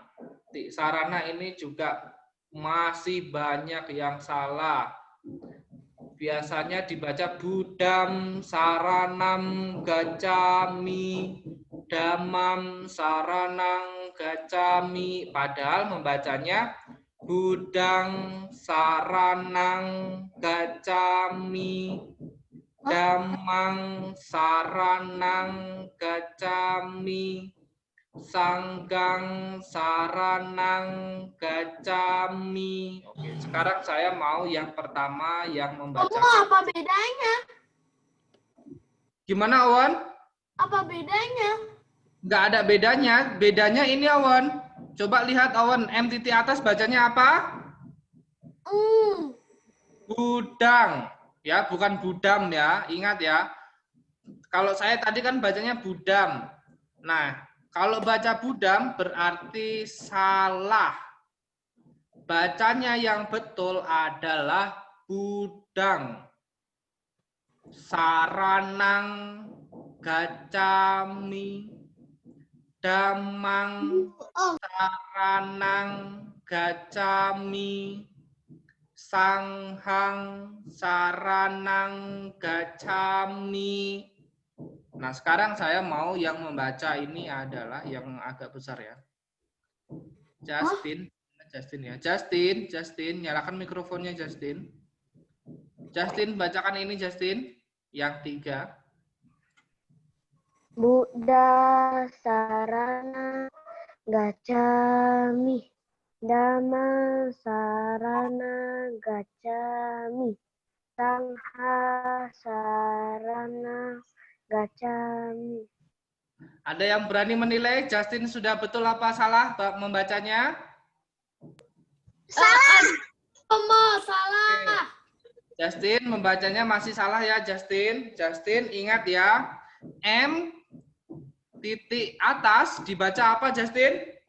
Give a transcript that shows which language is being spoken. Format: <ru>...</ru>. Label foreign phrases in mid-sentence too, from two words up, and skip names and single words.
<id>Tiksarana ini juga masih banyak yang salah. Biasanya dibaca</id> <pi>Budam Saranam Gacami, Damam Saranang Gacami.</pi> <id>Padahal membacanya</id> <pi>Budang Saranang Gacami, Damang Saranang Gacami, Sanggang Saranang Gacami.</pi> <id>Oke, sekarang saya mau yang pertama yang membaca. Apa bedanya? Gimana, Awan? Apa bedanya? Nggak ada bedanya. Bedanya ini, Awan. Coba lihat, Awan. M titik atas bacanya apa? Budang. Ya, bukan budam ya. Ingat ya. Kalau saya tadi kan bacanya budam. Nah, kalau baca budam berarti salah. Bacanya yang betul adalah budang.</id> <pi>Saranang gacami. Damang saranang gacami. Sanghang saranang gacami.</pi> <id>Nah, sekarang saya mau yang membaca ini adalah yang agak besar ya. Justin ya. Justin, nyalakan mikrofonnya Justin. Justin, bacakan ini Justin. Yang 3.</id> <pi>Buddha Sarana Gacami. Dhamma Sarana Gacami. Sangha Sarana Gacami.</pi> <id>Ada yang berani menilai Justin sudah betul apa salah membacanya? Salah. Salah. Justin membacanya masih salah ya Justin. Justin ingat ya. M titik atas dibaca apa Justin?</id>